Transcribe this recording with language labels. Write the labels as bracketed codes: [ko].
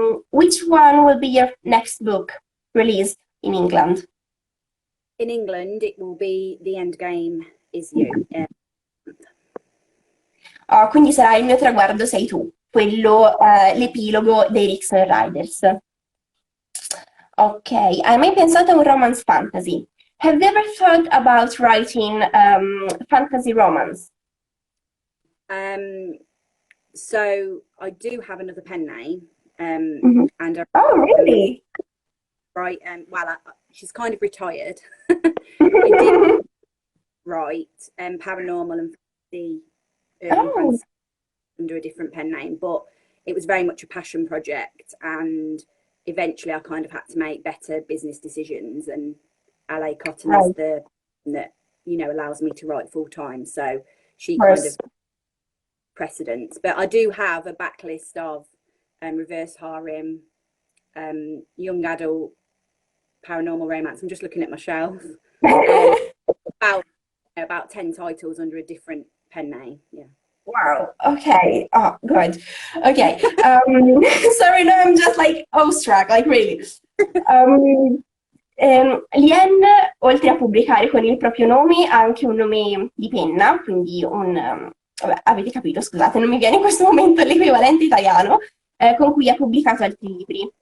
[en] Which one will be your next book released in England? In England, it will be The Endgame is You. [it] Quindi sarà Il mio traguardo sei tu, quello, l'epilogo dei Rickshaw Riders. Ok, hai mai pensato a un romance fantasy? [en] Have you ever thought about writing fantasy romance? So I do have another pen name, and Oh, really? right. She's kind of retired. I did write paranormal and fantasy under a different pen name, but it was very much a passion project, and eventually I kind of had to make better business decisions, and LA Cotton is the that allows me to write full time, so she kind of precedent. But I do have a backlist of reverse harem, young adult paranormal romance. I'm just looking at my shelf. About 10 titles under a different pen name. Yeah. Wow. Okay. Oh, good. Okay. Sorry, no, I'm just like awestruck, like really. [it] Liane, oltre a pubblicare con il proprio nome, ha anche un nome di penna, quindi vabbè, avete capito, scusate, non mi viene in questo momento l'equivalente italiano, con cui ha pubblicato altri libri.